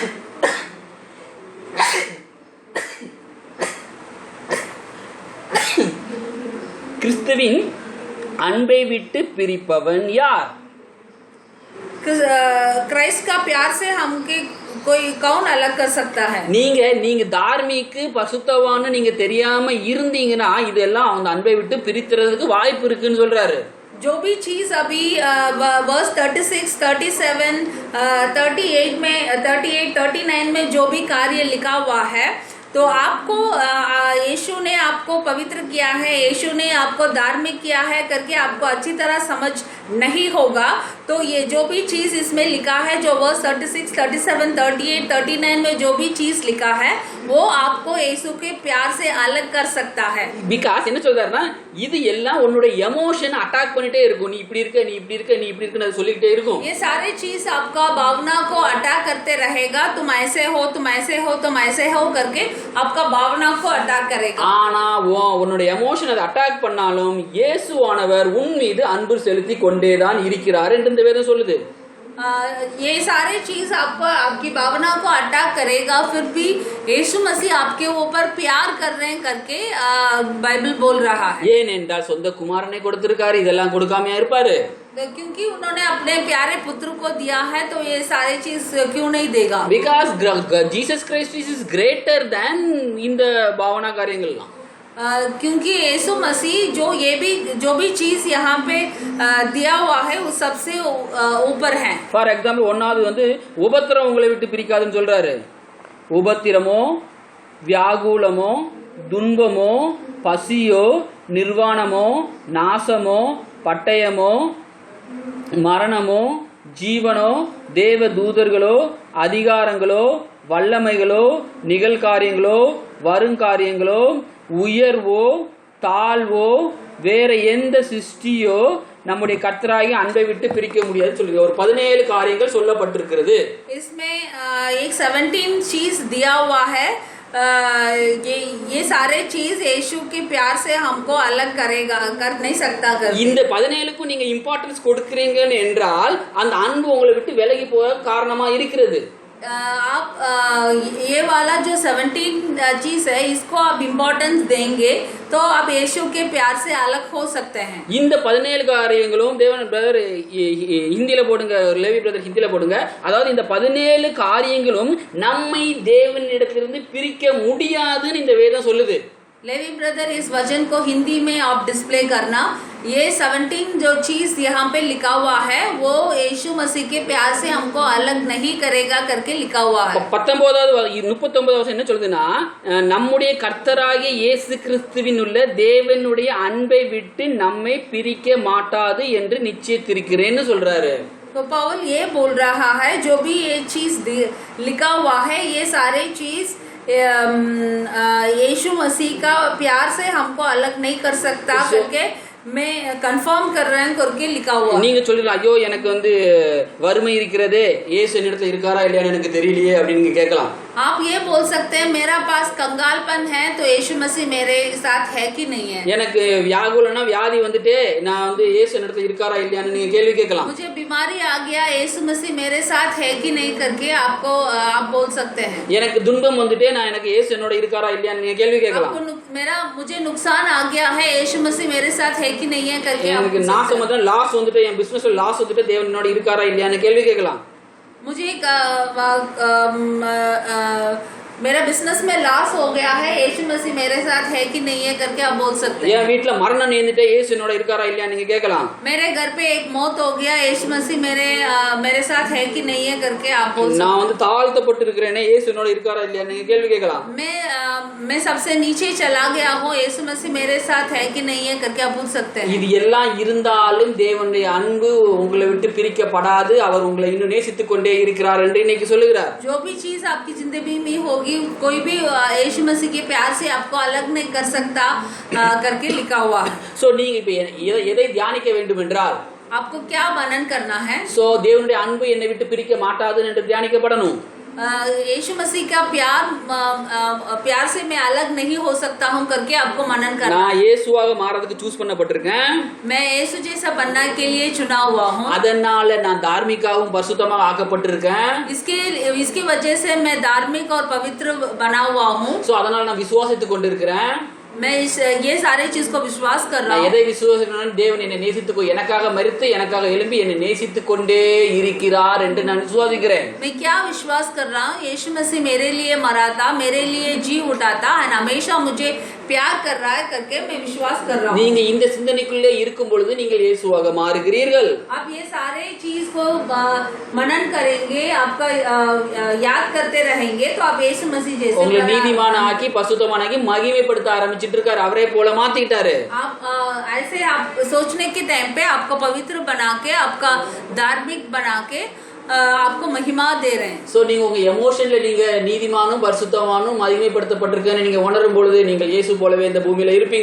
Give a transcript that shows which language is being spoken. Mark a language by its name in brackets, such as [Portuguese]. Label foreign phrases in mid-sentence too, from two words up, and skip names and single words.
[Tamil] கிறிஸ்துவின் அன்பை விட்டு பிரிப்பவன் யார்? [Hindi] क्राइस्ट का प्यार से हमके कोई कौन अलग कर सकता है? [Tamil] நீங்க தார்மீக்கு பசுத்தவான்னு நீங்க தெரியாம இருந்தீங்கன்னா இதெல்லாம் அந்த அன்பை விட்டு பிரித்துறதுக்கு வாய்ப்பு இருக்குன்னு சொல்றாரு. [Hindi] जो भी चीज अभी वर्स 36, 37, 38 में 38, 39 में जो भी कार्य लिखा हुआ है, तो आपको यीशु ने आपको पवित्र किया है, यीशु ने आपको धार्मिक किया है करके आपको अच्छी तरह समझ नहीं होगा। तो ये जो भी चीज इसमें लिखा है, जो वर्स 36, 37, 38, 39 में जो भी चीज लिखा है, वो आपको यीशु के प्यार से अलग कर सकता है। [Tamil] பிகாஸ் என்ன சொல்றாருன்னா, இது எல்லாம் உன்னோட [English] emotion attack [Tamil] பண்ணிட்டே இருக்கும். நீ இப்படி இருக்க, நீ இப்படி இருக்க, நீ இப்படி இருக்குன்னு சொல்லிக்கிட்டே இருக்கும். [Hindi] ये सारे चीज आपका भावना को अटैक करते रहेगा। तुम ऐसे हो, तुम ऐसे हो, तुम ऐसे हो करके आपका भावना को अटैक करेगा। [Tamil] ஆனா உன்னோட எமோஷன் அதை அட்டாக் பண்ணாலும் இயேசுவானவர் உன் மீது அன்பு செலுத்தி கொண்டேதான் இருக்கிறார் என்று இந்த வேதம் சொல்லுது. [Hindi] ये सारे चीज आपको आपकी भावना को अटैक करेगा, फिर भी यीशु मसीह आपके ऊपर प्यार कर रहे हैं करके बाइबल बोल रहा है। [Tamil] ஏனென்றால் சொந்த குமாரனை கொடுத்திருக்காரு, இதெல்லாம் கொடுக்காமையா இருப்பாரு? [Hindi] क्योंकि उन्होंने अपने प्यारे पुत्र को दिया है, तो ये सारी चीज क्यों नहीं देगा? [English] because Jesus Christ is greater than [Tamil] இந்த பாவனா காரியங்கள்லாம். [Hindi] क्योंकि यीशु मसीह जो भी चीज यहाँ पे दिया हुआ है वो सबसे ऊपर है। [English] for example, [Tamil] ஒன்னாவது வந்து உபத்திரம் உங்களை விட்டு பிரிக்காதுன்னு சொல்றாரு. உபத்திரமோ, வியாகுலமோ, துன்பமோ, பசியோ, நிர்வாணமோ, நாசமோ, பட்டயமோ, மரணமோ, ஜீவனோ, தேவ தூதர்களோ, அதிகாரங்களோ, வல்லமைகளோ, நிகழ்காரியங்களோ, வருங்காரியங்களோ, உயர்வோ, தாழ்வோ, வேற எந்த சிருஷ்டியோ நம்முடைய கர்த்தராகிய அன்பை விட்டு பிரிக்க முடியாது சொல்லுங்க. ஒரு 17 காரியங்கள் சொல்லப்பட்டிருக்கிறது. [Hindi] इसमें एक 17 चीज दिया हुआ है ये सारे चीज यीशु के प्यार से हमको अलग करेगा कर नहीं सकता कर [Tamil] இந்த 17க்கும் நீங்க இம்பார்ட்டன்ஸ் கொடுக்கறீங்கன்னு என்றால் அந்த அன்பு உங்களை விட்டு விலகி போக காரணமா இருக்கிறது. [Hindi] आप ये वाला जो 17 चीज है इसको आप इम्पोर्टेंस देंगे तो आप यीशु के प्यार से अलग हो सकते हैं. [Tamil] இந்த 17 காரியங்களும் தேவன் பிரதர் ஹிந்தியில போடுங்க, லேவி பிரதர் ஹிந்தியில போடுங்க. அதாவது இந்த 17 காரியங்களும் நம்மை தேவனிடத்திலிருந்து பிரிக்க முடியாதுன்னு இந்த வேதம் சொல்லுது. [Hindi] लेवी ब्रदर इस वचन को हिंदी में आप डिस्प्ले करना. ये 17 जो चीज यहाँ पे लिखा हुआ है वो यीशु मसीह के प्यार से हमको अलग नहीं करेगा करके लिखा हुआ है. [Tamil] 39 என்ன சொல்லுதுன்னா, நம்முடைய கர்த்தராகிய இயேசு கிறிஸ்துவின் உள்ள தேவனுடைய அன்பை விட்டு நம்மை பிரிக்க மாட்டாது என்று நிச்சயித்திருக்கிறேன்னு சொல்றாரு. [Hindi] तो पौल ये बोल रहा है जो भी ये चीज लिखा हुआ है ये सारे चीज यीशु मसीह का प्यार से हमको अलग नहीं कर सकता करके मैं कंफर्म कर रहा हूं करके लिखा हुआ. [Tamil] நீங்க சொல்றீங்க ஐயோ எனக்கு வந்து வறுமை இருக்கிறதே, இயேசு என்னிடத்துல இருக்காரா இல்லையான்னு எனக்கு தெரியலையே அப்படின்னு நீங்க கேட்கலாம். [Hindi] आप ये बोल सकते हैं मेरा पास कंगालपन है तो यीशु मसीह मेरे साथ है कि नहीं है. [Tamil] எனக்கு வியாகுலனா வியாதி வந்துட்டு நான் வந்து இயேசு என்னிடத்துல இருக்காரா இல்லையான்னு நீங்க கேள்வி கேட்கலாம். [Hindi] मुझे बीमारी आ गया यीशु मसीह मेरे साथ है कि नहीं करके आपको आप बोल सकते हैं. [Tamil] எனக்கு துன்பம் வந்துட்டு நான் எனக்கு இயேசு என்னோட இருக்காரா இல்லையான்னு நீங்க கேள்வி கேட்கலாம். [Hindi] मुझे नुकसान आ गया है यीशु मसीह मेरे साथ है कि नहीं है करके [Tamil] எனக்கு நாசம் வந்து லாஸ் வந்துட்டு என் பிசினஸ்ல லாஸ் வந்துட்டு தேவன் என்னோட இருக்காரா இல்லையான்னு கேள்வி கேட்கலாம். [Hindi] मुझे मेरा बिजनेस में लॉस हो गया है यीशु मसीह मेरे साथ है कि नहीं है करके आप बोल सकते हैं. [Tamil] என் வீட்ல மரணம் நேர்ந்துட்டே இயேசு என்னோட இருக்காரா இல்லையான்னு நீங்க கேட்கலாம். [Hindi] मेरे घर पे एक मौत हो गया यीशु मसीह मेरे साथ है कि नहीं है करके आप बोल सकते हैं. [Tamil] நான் வந்து தாழ்த்தப்பட்டு இருக்கிறேனே இயேசு என்னோட இருக்காரா இல்லையான்னு நீங்க கேள்வி கேட்கலாம். [Hindi] मैं सबसे नीचे चला गया हूँ यीशु मसीह मेरे साथ है कि नहीं है करके आप पूछ सकते हैं. [Tamil] இது எல்லாம் இருந்தாலும் தேவனுடைய அன்பு உங்களை விட்டு பிரிக்கப்படாது, அவர் உங்களை இன்னும் நேசித்துக் கொண்டே இருக்கிறார் என்று இன்னைக்கு சொல்லுகிறார். [Hindi] जो भी चीज आपकी जिंदगी में होगी कोई भी यीशु मसीह के प्यार से आपको अलग नहीं कर सकता करके लिखा हुआ है. [Tamil] சோ நீங்க இப்ப எதை தியானிக்க வேண்டும் என்றால் [Hindi] आपको क्या मनन करना है. [Tamil] சோ தேவனுடைய அன்பு என்னை விட்டு பிரிக்க மாட்டாது என்று தியானிக்கப்படணும். [Hindi] यीशु मसीह का प्यार से मैं अलग नहीं हो सकता हूँ करके आपको मनन करना. [Tamil] நான் இயேசுவாக மாறதுக்கு சூஸ் பண்ணப்பட்டிருக்கேன். [Hindi] मैं यीशु जैसा बनने के लिए चुना हुआ हूँ. [Tamil] அதனால நான் தார்மீகாவும் பரிசுத்தமாக ஆக்கப்பட்டிருக்கேன். [Hindi] इसकी वजह से मैं धार्मिक और पवित्र बना हुआ हूँ. [Tamil] சோ அதனால நான் விசுவாசித்துக் கொண்டிருக்கிறேன். [Hindi] मैं ये सारे चीज को विश्वास कर रहा हूँ. [Tamil] எதை விசுவாசிக்கிறேன், தேவன் என்னை நேசித்துக்கோ எனக்காக மரித்து எனக்காக எழும்பி என்னை நேசித்துக் கொண்டே இருக்கிறார் என்று நான் விசுவாசிக்கிறேன். [Hindi] मैं क्या विश्वास कर रहा हूँ यीशु मसीह मेरे लिए मरा था, मेरे लिए जी उठा था और हमेशा मुझे प्यार कर रहा है करके मैं विश्वास कर रहा हूँ. [Tamil] நீங்க இந்த சிந்தனைக்குள்ளே இருக்கும் பொழுது நீங்கள் இயேசுவாக மாறுகிறீர்கள். [Hindi] आप ये सारे चीज को मनन करेंगे, आपका याद करते रहेंगे तो आप यीशु मसीह जैसे [Tamil] உங்களை நீதிமான ஆக்கி பசுத்தமானாக்கி மகிமைப்படுத்த ஆரம்பிச்சிட்டு இருக்காரு. அவரே போல மாத்திட்டாரு. [Hindi] आप ऐसे आप सोचने के टाइम पे आपको पवित्र बना के आपका धार्मिक बना के आपको महिमा दे रहे हैं. [Tamil] சோ நீங்க உங்க எமோஷன்ல நீங்க நீதிமானும் பரிசுத்தமானும் மகிமைப்படுத்தப்பட்டிருக்கேன்னு நீங்க உணரும் பொழுது நீங்கள் இயேசு போலவே இந்த பூமியில இருப்பீங்க.